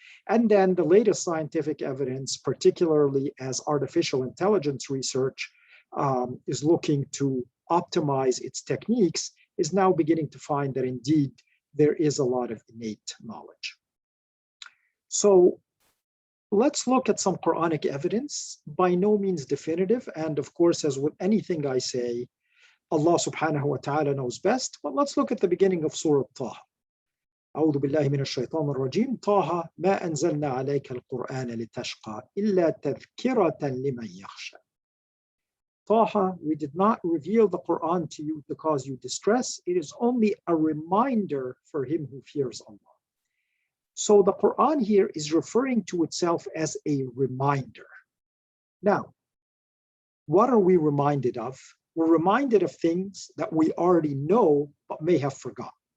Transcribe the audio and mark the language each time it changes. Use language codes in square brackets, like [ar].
[en] And then the latest scientific evidence, particularly as artificial intelligence research is looking to optimize its techniques, is now beginning to find that indeed there is a lot of innate knowledge. So let's look at some Quranic evidence, by no means definitive. And of course, as with anything I say, Allah subhanahu wa ta'ala knows best. But let's look at the beginning of Surah Taha. [ar] أعوذ بالله من الشيطان الرجيم طه ما أنزلنا عليك القرآن لتشقى إلا تذكرة لمن يخشى. [en] Taha, we did not reveal the Quran to you to cause you distress. It is only a reminder for him who fears Allah. So the Quran here is referring to itself as a reminder. Now, what are we reminded of? We're reminded of things that we already know but may have forgotten.